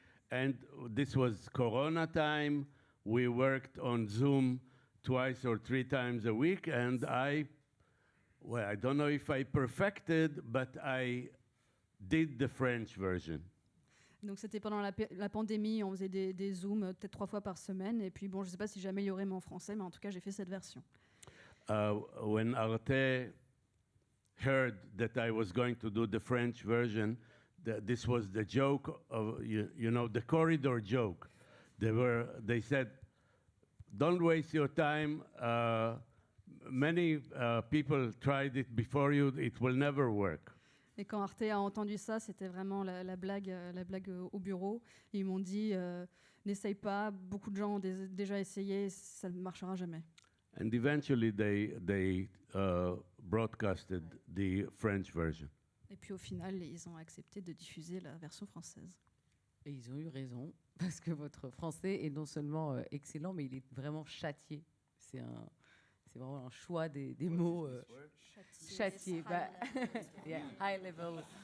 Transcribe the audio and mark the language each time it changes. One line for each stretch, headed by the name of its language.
English: And this was Corona time. We worked on Zoom twice or three times a week, and I don't know if I perfected, but I did the French version.
French: Donc c'était pendant la pandémie, on faisait des Zooms peut-être 3 fois par semaine, et puis bon, je ne sais pas si j'ai amélioré mon français, mais en tout cas j'ai fait cette version.
English: When Arte heard that I was going to do the French version, this was the joke of, you know, the corridor joke. They said, don't waste your time. Many people tried it before you. It will never work.
French: Et quand Arte a entendu ça, c'était vraiment la blague au bureau. Ils m'ont dit, n'essaye pas, beaucoup de gens ont déjà essayé, ça ne marchera jamais.
English: And eventually they broadcasted the French version.
French: Et puis au final, ils ont accepté de diffuser la version française. Et ils ont eu raison, parce que votre français est non seulement excellent, mais il est vraiment châtié. C'est vraiment un choix des mots. Châtié.
English: Bah, yeah, high level.